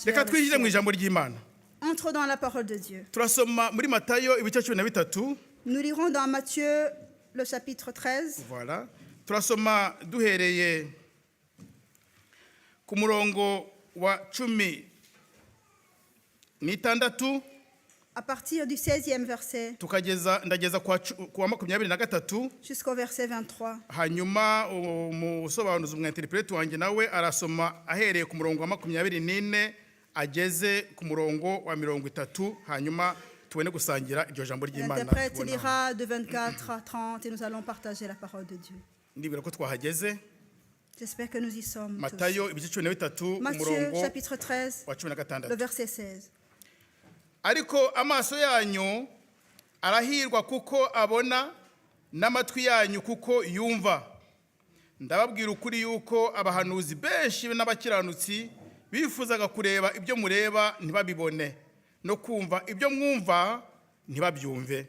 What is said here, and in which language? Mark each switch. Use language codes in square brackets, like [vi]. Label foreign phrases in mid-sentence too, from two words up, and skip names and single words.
[rw] reka [fr] le [rw] twinjire mu [fr] ciel. [rw] ijambo ry'Imana. [fr] Entre dans la parole de Dieu. [rw] Turasoma muri Matayo ibice 13. [fr] Nous lirons dans Matthieu le chapitre 13. Voilà. [rw] Turasoma duhereye ku murongo wa 16 [fr] À partir du 16e verset [rw] ndageza kuwa 23 [fr] jusqu'au verset 23. [rw] hanyuma umusobanuzi umwinterprete wanjye nawe arasoma ahereye ku murongo wa 24 ageze ku murongo wa 30 hanyuma tubone gusangira iryo jambo ry'Imana. [fr] L'interprète lira de 24 à 30 et nous allons partager la parole de Dieu. [rw] Ndibwira ko twahageze. [fr] J'espère que nous y sommes. [rw] Matayo ibice 13 Matthieu umurongo [fr] chapitre 13, [rw] wa 16. [fr] le verset 16. [rw] Ariko amaso yanyu arahirwa kuko abona n'amatwi yanyu kuko yumva. Ndababwira ukuri yuko abahanuzi benshi n'abakiranutsi bifuzaga kureba ibyo mureba ntibabibone, no kumva ibyo mwumva ntibabyumve.